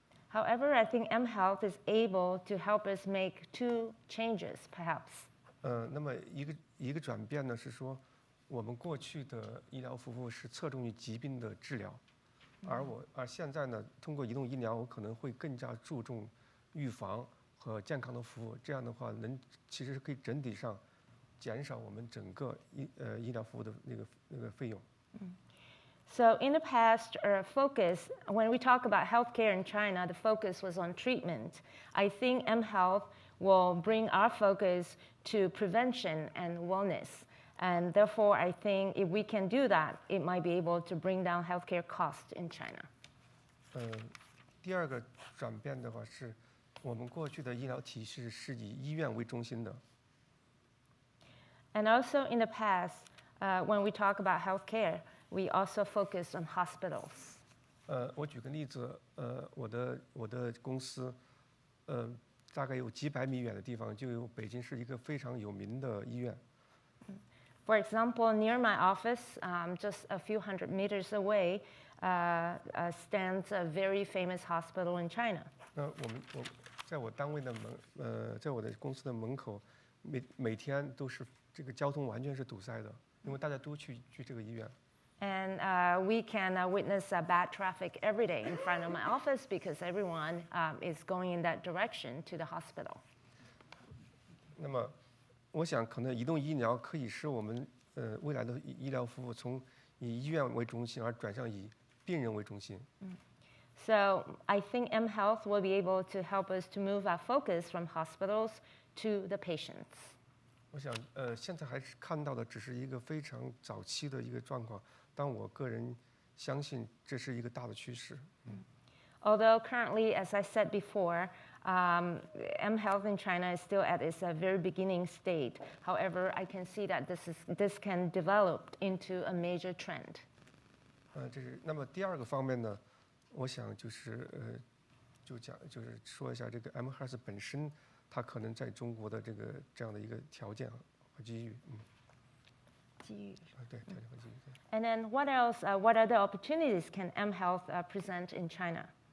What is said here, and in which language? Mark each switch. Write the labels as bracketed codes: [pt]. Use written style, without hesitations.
[en] However, I think mHealth is able to help us make 2 changes, perhaps. [zh] 那么一个转变呢是说，我们过去的医疗服务是侧重于疾病的治疗，而现在呢，通过移动医疗，我可能会更加注重预防和健康的服务。这样的话，其实可以整体上减少我们整个医疗服务的那个费用。 [en] So in the past, our focus, when we talk about healthcare in China, the focus was on treatment. I think mHealth will bring our focus to prevention and wellness. And therefore, I think if we can do that, it might be able to bring down healthcare costs in China. [zh] 第2个转变的话是，我们过去的医疗体系是以医院为中心的。 [en] And also in the past, when we talk about healthcare, we also focus on hospitals. [zh] 我举个例子，我的公司，大概有几百米远的地方就有北京市一个非常有名的医院。 [en] For example, near my office, just a few hundred meters away, stands a very famous hospital in China. [zh] 我在我单位的在我的公司的门口，每天都是这个交通完全是堵塞的，因为大家都去这个医院。 [en] And we can witness bad traffic every day in front of my office because everyone is going in that direction to the hospital. [zh] 那么，我想可能移动医疗可以使我们未来的医疗服务从以医院为中心而转向以病人为中心。 [en] So I think mHealth will be able to help us to move our focus from hospitals to the patients. [zh] 我想，现在还是看到的只是一个非常早期的一个状况，但我个人相信这是一个大的趋势。 [en] Although currently, as I said before, mHealth in China is still at its very beginning state. However, I can see that this can develop into a major trend. [zh] 那么第2个方面呢，我想就是就是说一下这个 mHealth 本身，它可能在中国的这样的一个条件和机遇。机遇。对，条件和机遇。 [en] And then what else? What other opportunities can mHealth present in China?